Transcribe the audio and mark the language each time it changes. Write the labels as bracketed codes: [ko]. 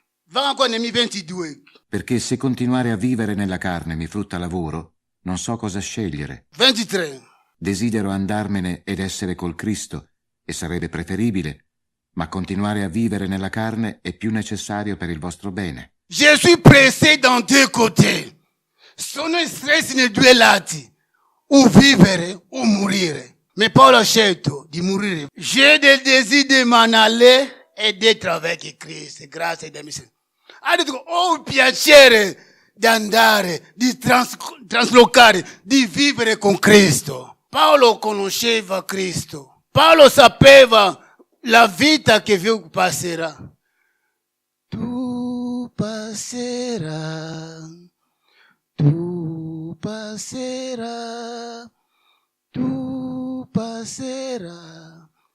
[it] Va ancora nel 22. Perché se continuare a vivere nella carne mi frutta lavoro, non so cosa scegliere. 23. Desidero andarmene ed essere col Cristo, e sarebbe preferibile, ma continuare a vivere nella carne è più necessario per il vostro bene. [fr] Je suis pressé dans deux côtés. [it] Sono stress nei due lati, o vivere o morire. Ma Paolo ha scelto di morire. [fr] J'ai des désirs de m'en aller e d'être avec Cristo. [it] Grazie a Dio. Ha detto, ho il piacere di andare, di traslocare, di vivere con Cristo. Paolo conosceva Cristo. Paolo sapeva la vita che vi passerà. [fr] Tu passeras, tu passeras, tu passeras.